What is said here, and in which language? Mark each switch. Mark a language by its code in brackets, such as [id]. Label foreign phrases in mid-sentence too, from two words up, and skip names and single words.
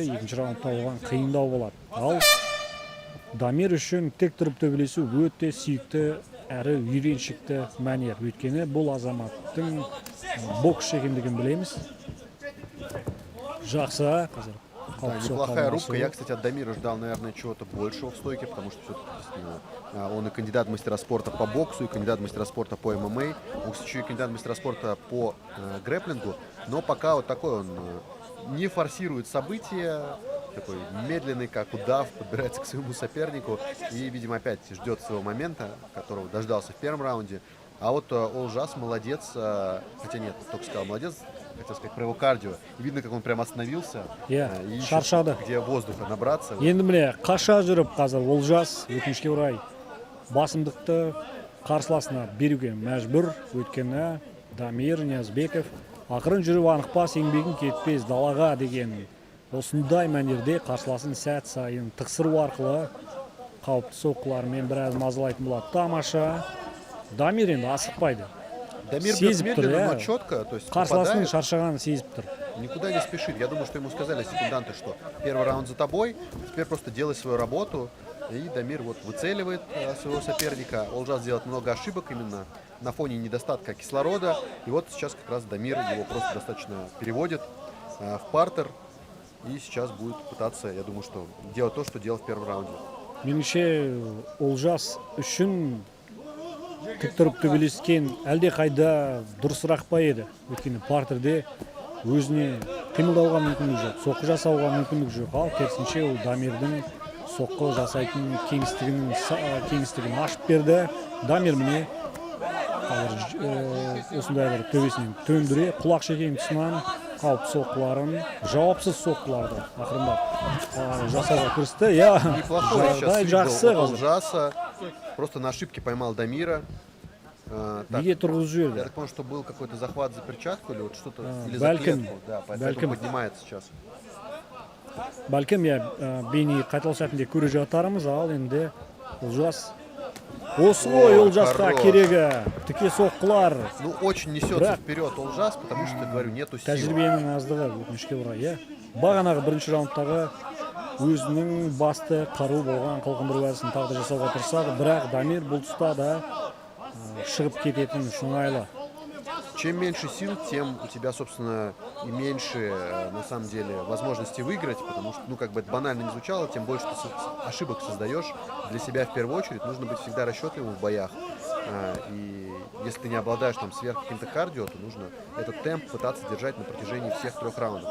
[kk] Екінші раундта оған қиындау болады. Ал Дамир үшін тек тұрып төбелесу өте сүйікті әрі үйреншікті мәнер. Өйткені бұл азаматтың боксшы екендігін білеміз. Жақсы, қазір. [ru] Да, неплохая рубка. Я, кстати, от Дамира ждал, наверное, чего-то большего в стойке, потому что все-таки он и кандидат в мастера спорта по боксу, и кандидат в мастера спорта по ММА, еще и кандидат в мастера спорта по грэпплингу. Но пока вот такой он не форсирует события, такой медленный, как удав, подбирается к своему сопернику и, видимо, опять ждет своего момента, которого дождался в первом раунде. А вот Олжас молодец, хотя нет, только сказал молодец, хотел сказать про его кардио. И видно, как он прям остановился и ищет, где воздуха набраться. [kk] Енді міне қаша жүріп қазір Олжас өкінішке орай басымдықты қарсыласына беруге мәжбүр. Өйткені Дамир Ниязбеков ақырын жүріп анықпас еңбегін кетпес далаға деген осындай мәнерде қарсыласын сәт сайын тықсыру арқылы қауіпті соққылармен біраз мазалайтын болады. Тамаша. Дамир енді асықпайды. [ru] Дамир бьет медленно, но четко, то есть [kk] қарсыласының шаршағанын сезіп тұр. [ru] Никуда не спешит. Я думаю, что ему сказали секунданты, что первый раунд за тобой, теперь просто делай свою работу. И Дамир вот выцеливает своего соперника. Олжас делает много ошибок именно на фоне недостатка кислорода. И вот сейчас как раз Дамир его просто достаточно переводит в партер. И сейчас будет пытаться, я думаю, что делать то, что делал в первом раунде. [kk] Меніңше Олжас үшін тік тұрып төбелескен әлде қайда дұрысырақ па еді. Өйткені партерде өзіне қимылдауға мүмкіндік жоқ, соққы жасауға мүмкіндік жоқ. Ал керісінше ол Дамирдің соққы жасайтын кеңістігін ашып берді. Дамир міне осындай бір төбесінен төндіре, құлақ шеккен тұсынан қауіпті соққыларын, жауапсыз соққыларды ақырындап жасауға кірісті. [ru] Неплохой сейчас свит был от Олжаса. Просто на ошибке поймал Дамира. [kk] Неге тұрғызып жіберді? [ru] Я так понял, что был какой-то захват за перчатку или вот что-то, или за клетку. Да, поэтому поднимается сейчас. [kk] Бәлкім, бейне қайталау сәтінде көре жатарымыз, ал енді Олжас. Осы ғой Олжасқа керегі. Тіке соққылар. [ru] Ну, очень несется вперед Олжас, потому что, говорю, нету силы. [kk] Тәжірибенің аздығы, өкінішке орай. Бағанағы бірінші раундтағы өзінің басты қару болған қылқындыру әдісін тағы да жасауға тырысады, бірақ Дамир бұл тұста да шығып кететін сыңайлы. [ru] Чем меньше сил, тем у тебя, собственно, и меньше, на самом деле, возможности выиграть, потому что, ну, как бы это банально не звучало, тем больше ты ошибок создаешь для себя в первую очередь. Нужно быть всегда расчетливым в боях. И если ты не обладаешь там сверх каким-то кардио, то нужно этот темп пытаться держать на протяжении всех 3 раундов.